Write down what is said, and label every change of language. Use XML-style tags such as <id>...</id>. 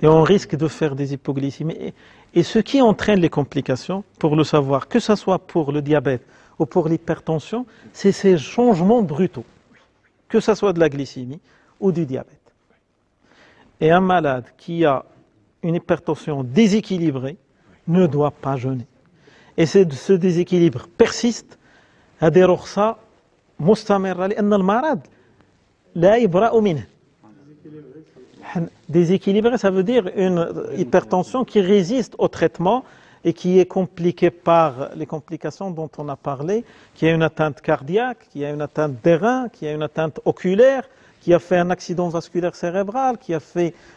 <fr>Et on risque de faire des hypoglycémies. Et ce qui entraîne les complications, pour le savoir, que ce soit pour le diabète ou pour l'hypertension, c'est ces changements brutaux. Que ce soit de la glycémie ou du diabète. Et un malade qui a une hypertension déséquilibrée ne doit pas jeûner. Et ce déséquilibre persiste.</fr> <ar>هذه رخصة مستمرة لأن المرض لا يبرأ منه.</ar> <fr>Déséquilibré, ça veut dire une hypertension qui résiste au traitement et qui est compliquée par les complications dont on a parlé, qui a une atteinte cardiaque, qui a une atteinte des reins, qui a une atteinte oculaire, qui a fait un accident vasculaire cérébral, qui a fait...</fr>